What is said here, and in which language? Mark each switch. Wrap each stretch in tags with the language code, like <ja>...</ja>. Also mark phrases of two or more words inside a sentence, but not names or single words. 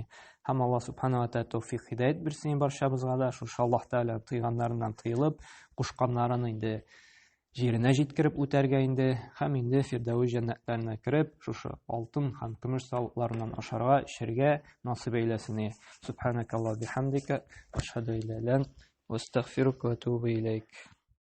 <tt>Һәм Аллаһ</tt> <ar>سبحانه وتعالى</ar> <tt>тәүфыйк хидаят бирсен барчабызга да, шушы Аллаһ Тәгалә тыйганнарыннан тыелып, кушканнарын инде җиренә җиткереп үтәргә инде, һәм инде Фирдәүс җәннәтләренә кереп, шушы алтын һәм көмеш савытларыннан ашарга, эчәргә насыйп әйләсен.</tt> <ar>سبحانك اللهم بحمدك أشهد أن لا إله إلا أنت و أستغفرك و أتوب إليك.</ar>